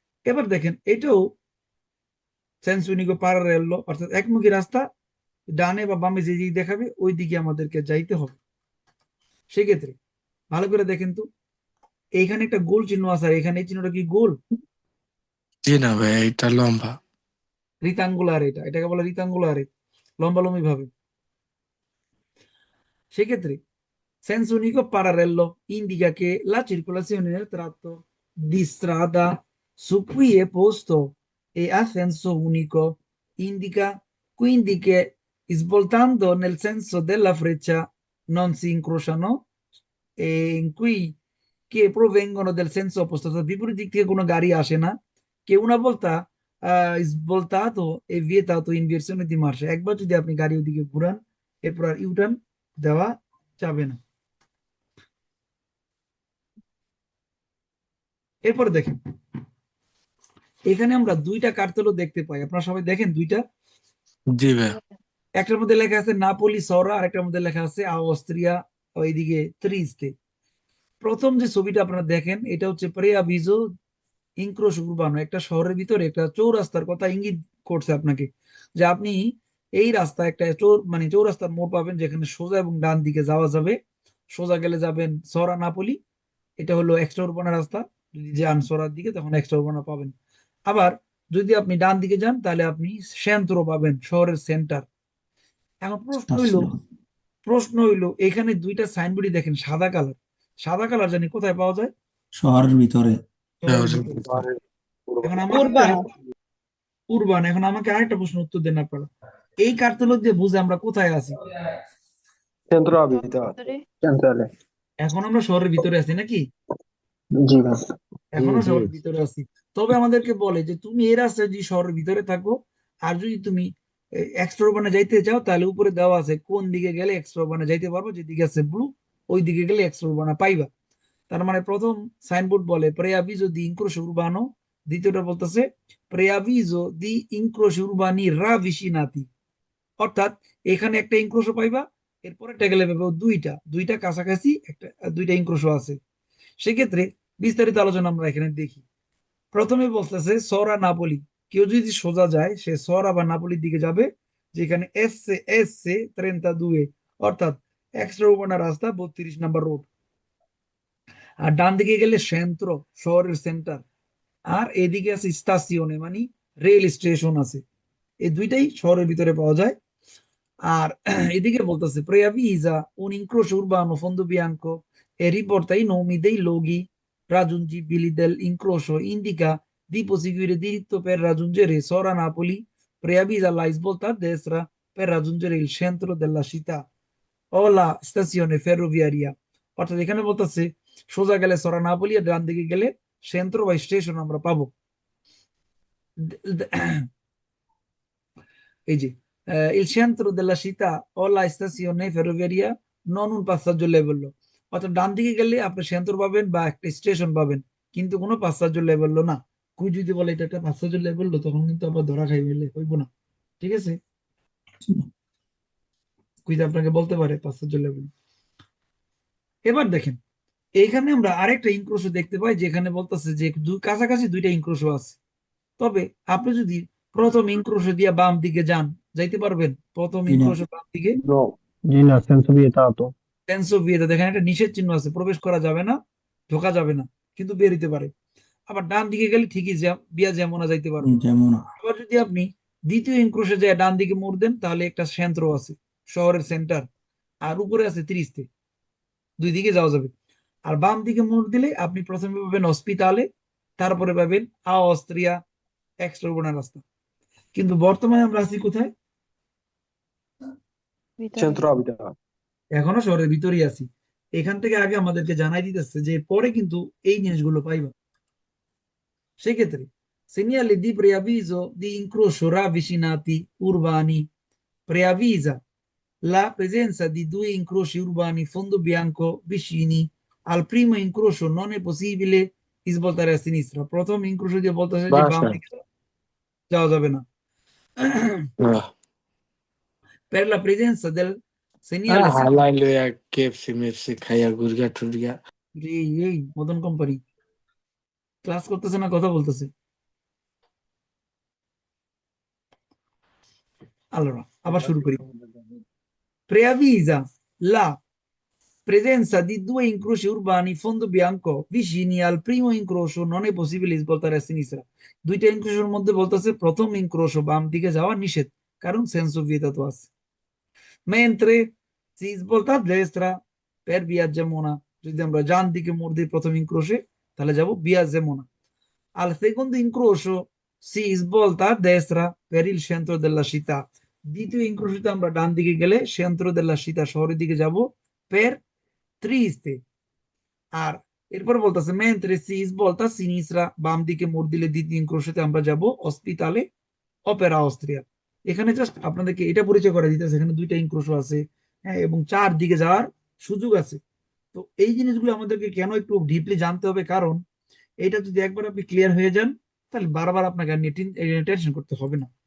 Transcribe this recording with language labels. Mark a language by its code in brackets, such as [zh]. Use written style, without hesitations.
[bn] এবার দেখেন এটাও সেন্স উনিকো পারারেলো, অর্থাৎ একমুখী রাস্তা, ডানে বা বামে যে দিকে দেখাবে ওই দিকে আমাদেরকে যাইতে হবে। সেক্ষেত্রে ভালো করে দেখেন তো, এইখানে একটা গোল চিহ্ন আছে আর এখানে এই চিহ্নটা কি গোল? জি না ভাইয়া, এটা লম্বা। রিতাঙ্গুলার, এটাকে বলে রিতাঙ্গুলার, লম্বালম্বি ভাবে। [it] সেক্ষেত্রে senso unico parallelo indica che la circolazione nel tratto di strada su cui è posto è a senso unico, indica quindi che svoltando nel senso della freccia non si incrociano e in cui che provengono del senso opposto, [bn] অর্থাৎ বিপরীত দিক থেকে কোনো গাড়ি আসে না, [it] che una volta svoltato e vietato inversione di marcia, [bn] একবার যদি আপনি গাড়ি ওদিকে ঘুরান এরপর আর ইউটার্ন দেওয়া যাবে না। এরপরে দেখেন এখানে আমরা দুইটা কার্তেলও দেখতে পাই, আপনারা সবাই দেখেন দুইটা। জি ভাইয়া। একটার মধ্যে লেখা আছে নাপোলি সরা, আর একটার মধ্যে লেখা আছে অস্ট্রিয়া ওইদিকে ত্রিস্তে। প্রথম যে ছবিটা আপনারা দেখেন এটা হচ্ছে প্রেআভিজো ইনক্রোশ উরবানো, একটা শহরের ভিতরে একটা চৌরাস্তার কথা ইঙ্গিত করছে আপনাকে, যে আপনি এই রাস্তা একটা মানে চৌরাস্তার মোড় পাবেন যেখানে সোজা এবং ডান দিকে যাওয়া যাবে। সোজা গেলে যাবেন সরা নাপোলি, এটা হলো এক্সট্রা উরবানা রাস্তা, যদি যান সরার দিকে তখন এক্সট্রা উরবানা পাবেন। আবার যদি আপনি ডান দিকে যান তাহলে আপনি সেন্ট্রো পাবেন, শহরের সেন্টার। এখন প্রশ্ন হইলো এখানে দুইটা সাইনবোর্ডই দেখেন সাদা কালার, সাদা কালার জানি কোথায় পাওয়া যায়? শহরের ভিতরে। শহরের ভিতরে। এখন আমাকে উরবান, এখন আমাকে আরেকটা প্রশ্ন উত্তর দেন আপনারা, এই কার্যলোক দিয়ে বুঝে আমরা কোথায় আছি। [it] centro abitato, centrale, [bn] এখন আমরা শহরের ভিতরে আছি নাকি? জি ভাই, এখনো জি শহরের ভিতরে আছি। তবে আমাদেরকে বলে যে তুমি এই রাস্তায় যদি শহরের ভিতরে থাকো, আর যদি তুমি এক্সট্রা উরবানে যাইতে চাও, তাহলে উপরে দেওয়া আছে কোন দিকে গেলে এক্সট্রা উরবানে যাইতে পারবো, যেদিকে আছে ব্লু ওই দিকে গেলে এক্সট্রা উরবানা পাইবা। তার মানে প্রথম সাইনবোর্ড বলে [it] preavviso di incrocio urbano, [bn] দ্বিতীয়টা বলতেছে [it] preavviso di incroci urbani ravvicinati, [bn] অর্থাৎ এখানে একটা ইনক্রোশও পাইবা, এরপরে গেলে পাবো দুইটা দুইটা কাছাকাছি একটা দুইটা ইনক্রোশও আছে। সেক্ষেত্রে বিস্তারিত আলোচনা আমরা এখানে দেখি। প্রথমে বলতেছে সরা নাপোলি, কেউ যদি সোজা যায় সে সরা বা নাপোলির দিকে যাবে, যেখানে এস 32, অর্থাৎ এক্সট্রা উর্বানা রাস্তা 32 নাম্বার রোড। আর ডান দিকে গেলে সেন্ট্রো, শহরের সেন্টার। আর এদিকে আছে স্টাসিওনে, মানে রেল স্টেশন আছে। এই দুইটাই শহরের ভিতরে পাওয়া যায়। [it] আর এদিকে বলতেছে preavvisa un incrocio urbano fondo bianco e riporta i nomi dei luoghi raggiungibili dell'incrocio, indica di proseguire diritto per raggiungere Sora Napoli, preavvisa la svolta a destra per raggiungere il centro della città o la stazione ferroviaria, [bn] অর্থাৎ এখানে বলতেছে সোজা গেলে সরা Napoli আর ডান দিকে গেলে সেন্ট্রো বা station আমরা পাবো। এই যে [it] il centro della città o la stazione ferroviaria non un passaggio livello, [bn] অর্থাৎ ডান দিকে গেলে আপনি সেন্ট্রো পাবেন বা একটা স্টেশন পাবেন, কিন্তু কোনো পাসাজ্য লেভেল না। কুই যদি বলে এটা একটা পাসাজ্য লেভেল, তখন কিন্তু আবার ধরা খাই হইব না। ঠিক আছে, কুইজ আপনাকে বলতে পারে পাসাজ্য লেভেল। এবার দেখেন, এইখানে আমরা আরেকটা ইনক্রোশও দেখতে পাই, যেখানে বলতেছে যে কাছাকাছি দুইটা ইনক্রোশও আছে। তবে আপনি যদি প্রথম ইনক্রোশো দিয়ে বাম দিকে যান, যাইতে পারবেন প্রথম জি না। ইনক্রোশো বাম দিকে? [it] no, [bn] জি না, [it] senso vietato, [bn] টেন্স অফ বিয়েতে দেখেন একটা নিষেধ চিহ্ন আছে, প্রবেশ করা যাবে না, ঢোকা যাবে না, কিন্তু বের হইতে পারে। আবার ডান দিকে গেলে ঠিকই বিয়া যেমন যাইতে পারবে। যেমন আবার যদি আপনি দ্বিতীয় ইনক্রোশে যায় ডান দিকে মোড় দেন, তাহলে একটা সেন্ট্রো আছে, শহরের সেন্টার, আর উপরে আছে 30-তে, দুই দিকে যাওয়া যাবে। আর বাম দিকে মোড় দিলে আপনি প্রথমে পাবেন হসপিটালে, তারপরে পাবেন অস্ট্রিয়া এক্সট্রা উর্বানা রাস্তা। কিন্তু বর্তমানে আমরা আছি কোথায়? [it] centro abitato, [bn] এখনো শহরের ভিতরেই আছি। এখান থেকে আগে আমাদেরকে জানাই দিতেছে যে পরে কিন্তু এই জিনিসগুলো পাইবা। [it] সেক্ষেত্রে segnali di preavviso di incrocio ravvicinati urbani, preavvisa la presenza di due incroci urbani fondo bianco vicini al primo incrocio non è possibile svoltare a sinistra, [bn] প্রথম ইনক্রোশো দিয়ে বলতেছে যে বাম বাসা দিকে যাওয়া যাবে না। [it] per la presenza del segnale [bn] হালাই লইয়া কেএফসি মেপসি খাইয়া গুরগা টুরগা। এই মদন কোম্পানি ক্লাস করতেছে না কথা বলতেছে। Allora, আবার শুরু করি। [it] Preavvisa la presenza di due incroci urbani fondo bianco vicini al primo incrocio non è possibile svoltare a sinistra, [bn] দুইটা ইনক্রোশোর মধ্যে বলতেছে প্রথম ইনক্রোশো বাম দিকে যাওয়া নিষেধ, কারণ সেন্সো vietato আছে। [it] mentre si svolta a destra per via Gemona, [bn] যদি আমরা ডান দিকে মোড় দিই প্রথম ইনক্রোশে, তাহলে যাব via Gemona। [it] al secondo incrocio si svolta a destra per il centro della città, [bn] দ্বিতীয় ইনক্রোশতে আমরা ডান দিকে গেলে [it] centro della città, [bn] শহরের দিকে যাব, [it] per Trieste। [bn] আর এরপর বলতেছে [it] mentre si svolta a sinistra, [bn] বাম দিকে মোড় দিলে দ্বিতীয় ইনক্রোশতে আমরা যাব হসপিটালে অপেরা অস্ট্রিয়া। এখানে জাস্ট আপনাদেরকে এটা পরিচয় করে দিতেছে এখানে দুইটা ইনক্রোশো আছে, হ্যাঁ, এবং চার দিকে যাওয়ার সুযোগ আছে। তো এই জিনিসগুলো আমাদেরকে কেন একটু ডিপলি জানতে হবে, কারণ এটা যদি একবার আপনি ক্লিয়ার হয়ে যান, তাহলে বারবার আপনাকে আর টেনশন করতে হবে না।